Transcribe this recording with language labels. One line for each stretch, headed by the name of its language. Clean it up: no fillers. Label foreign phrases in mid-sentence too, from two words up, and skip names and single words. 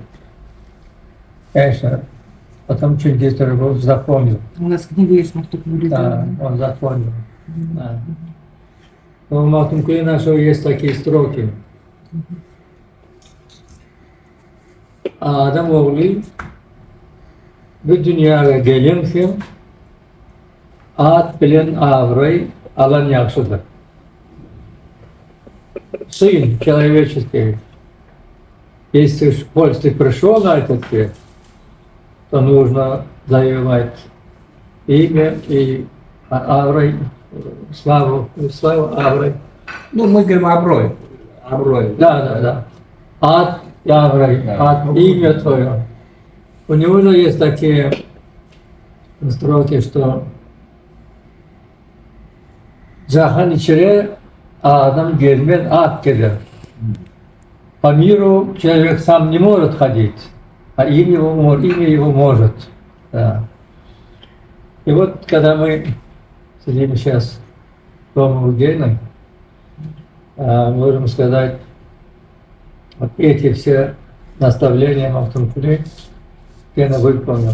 Russian: Конечно, потом Чингис его запомнил. У нас книга есть Махтумкули. Да, он запомнил. Да. Но у Махтумкули нашего есть такие строки.
Turkmen: Адам oğlu bu dünyaya gelince at bilen avray alan yaxşıdır.
Russian: Сын человеческий, если ты пришел на этот свет, то нужно завоевать имя и аврой, славу аврой. Ну, мы говорим оброй. Оброй. Да. От аврой, от имя твое. У него же есть такие строки, что
Turkmen: Jahan içine Adam gezmen at gelir.
Russian: По миру человек сам не может ходить, а имя его может. Да. И вот когда мы сидим сейчас дома у Гены, можем сказать, вот эти все наставления Махтумкули Гена выполнил.